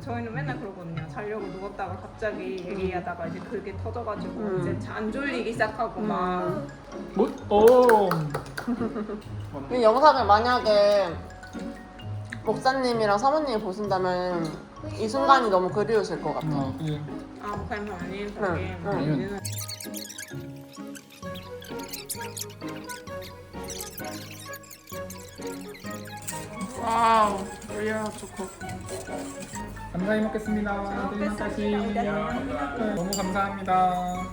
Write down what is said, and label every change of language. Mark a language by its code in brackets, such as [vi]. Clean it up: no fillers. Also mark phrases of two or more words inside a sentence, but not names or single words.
[ko] 저희는 맨날 그러거든요. 자려고 누웠다가 갑자기 얘기하다가 이제 그게 터져가지고 이제 안 졸리기 시작하고 막 뭐? 오. 이 영상을 만약에 목사님이랑 사모님이 보신다면 이 순간이 너무 그리우실 것 같아. 예. [id] bukan sama ini [ko] 응, [id] tapi [ko] 응. [id] ini [ko] 와우, [en] real choco. [ko] 감사히 먹겠습니다. 드리마까지. 너무 감사합니다.